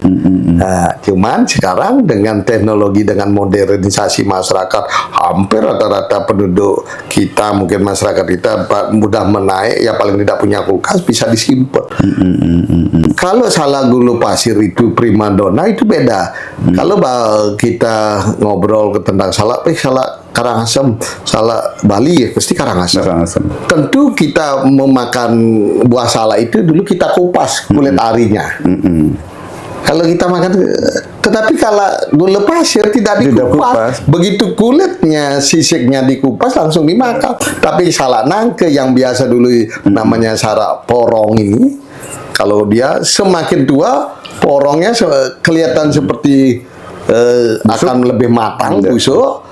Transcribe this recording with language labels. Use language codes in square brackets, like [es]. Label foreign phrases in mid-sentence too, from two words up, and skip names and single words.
[id] Nah, cuman sekarang dengan teknologi, dengan modernisasi masyarakat, hampir rata-rata penduduk kita, mungkin masyarakat kita mudah menaik, ya paling tidak punya kulkas bisa disimpan. Kalau salak gulu pasir itu primadona itu beda. Kalau kita ngobrol tentang salak Karangasem, salak Bali, pasti Karangasem. Karangasem. Tentu kita memakan buah salak itu dulu kita kupas kulit arinya. Kalau kita makan, tetapi kalau gula pasir tidak dikupas. Begitu kulitnya, sisiknya dikupas langsung dimakan. Tapi salak nangke yang biasa dulu namanya salak porong ini, kalau dia semakin tua, porongnya kelihatan seperti akan lebih matang, busuk.